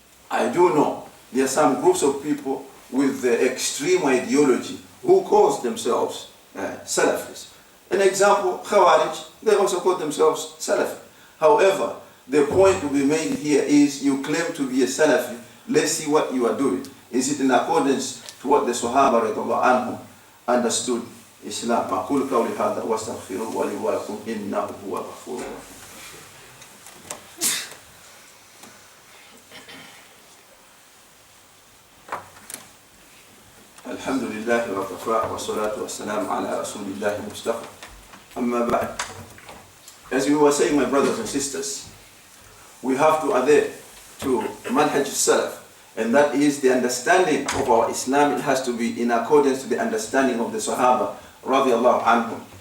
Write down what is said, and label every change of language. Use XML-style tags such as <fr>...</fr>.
<en>I do know there are some groups of people with the extreme ideology who calls themselves Salafis. An example, Khawarij, they also call themselves Salafi. However, the point to be made here is you claim to be a Salafi. Let's see what you are doing. Is it in accordance to what the Sahaba radiallahu anhum understood Islam?</en> <ar>أقول قولي هذا واستغفر لي ولكم إنه هو الغفور الرحيم. الحمد لله وكفى والصلاة والسلام على رسول الله المصطفى. أما بعد.</ar> <en>As we were saying, my brothers and sisters, we have to adhere to manhaj salaf, and that is the understanding of our Islam. It has to be in accordance to the understanding of the Sahaba radiallahu anhum.</en>